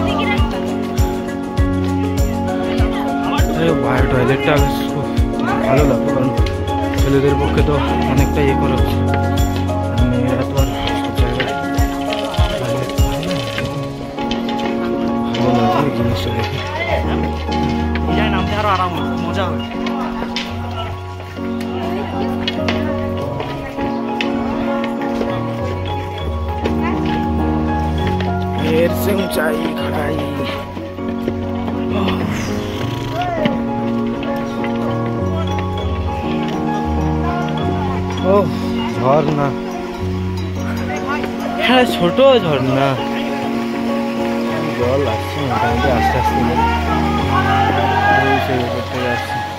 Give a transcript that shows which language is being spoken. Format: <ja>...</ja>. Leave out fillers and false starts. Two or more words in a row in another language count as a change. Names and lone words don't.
<bn>বায়ো টয়লেটটা বেশ খুব ভালো লাগলো, কারণ ছেলেদের পক্ষে তো অনেকটা ইয়ে করা হচ্ছে, মেয়েরা তো আর সব জায়গায় ভালো লাগবে এই জিনিসটা দেখে। নামতে আরো আরাম মজা হবে।</bn> <hi>ढेर से ऊंचाई खड़ाई,</hi> <bn>ও ঝর্ণা, হ্যাঁ ছোট ঝর্ণা, জল আসছে মোটামুটি আস্তে আস্তে করতে যাচ্ছে।</bn>